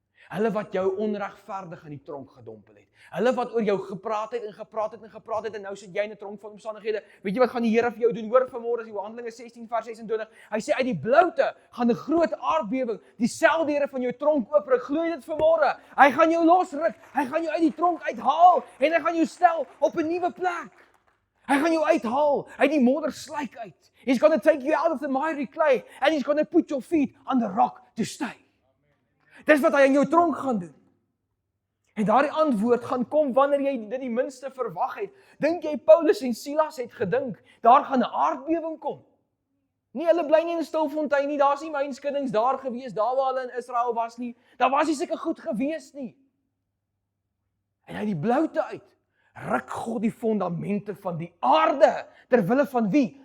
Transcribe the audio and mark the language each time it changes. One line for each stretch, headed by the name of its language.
Afrikaans: Hulle wat jou onregverdig in die tronk gedompel het. Hulle wat oor jou gepraat het en nou sit jy in 'n tronk van omstandighede. Weet jy wat gaan die Here vir jou doen? Hoor vanmôre is Handelinge 16 vers 26. Hy sê uit die bloute gaan 'n groot aardbewing die seldeure van jou tronk oopbreek. Glo jy dit vanmôre? Hy gaan jou losruk. Hy gaan jou uit die tronk uithaal en hy gaan jou stel op 'n nuwe plek. Hy gaan jou uithaal uit die moddersluik uit.
English: He's going to take you out of the miry clay and he's going to put your feet on the rock to stay.
Afrikaans: Dis wat hy in jou tronk gaan doen. En daardie antwoord gaan kom wanneer jy dit die minste verwag het. Dink jy Paulus en Silas het gedink, daar gaan 'n aardbewing kom? Nee, hulle bly nie in Stilfontein nie, daar's nie mynskuddings daar gewees, daar waar hulle in Israel was nie. Daar was nie sulke goed gewees nie. En uit die bloute uit, ruk God die fondamente van die aarde, terwille van wie?